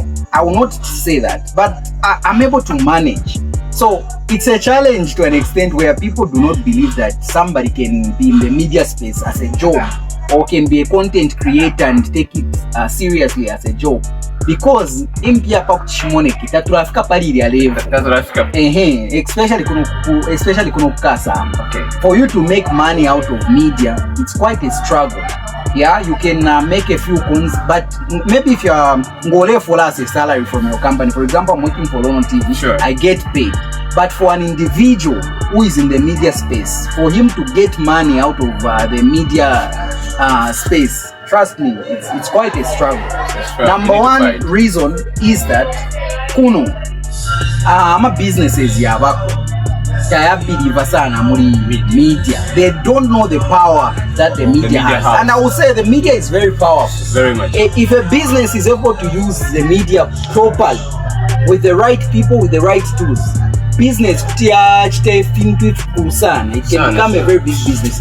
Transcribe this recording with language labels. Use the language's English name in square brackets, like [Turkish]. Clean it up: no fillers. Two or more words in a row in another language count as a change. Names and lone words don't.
[English] I will not say that, but I'm able to manage. So it's a challenge to an extent where people do not believe that somebody can be in the media space as a job or can be a content creator and take it seriously as a job. [Bemba] Because impia pa kuchimoneki taturafika pali ile level. Especially kuno kukasa. [English] Okay. For you to make money out of media, it's quite a struggle. Yeah, you can make a few coins, but maybe if you're ngole for us a salary from your company, for example, I'm working for London TV, sure, I get paid. But for an individual who is in the media space, for him to get money out of the media space, trust me, it's quite a struggle. Number one reason is that [Bemba] kuno ama businesses yabako media. [English] They don't know the power that the media has. And I will say the media is very powerful. Very much. If a business is able to use the media properly, with the right people, with the right tools, business it can become a very big business.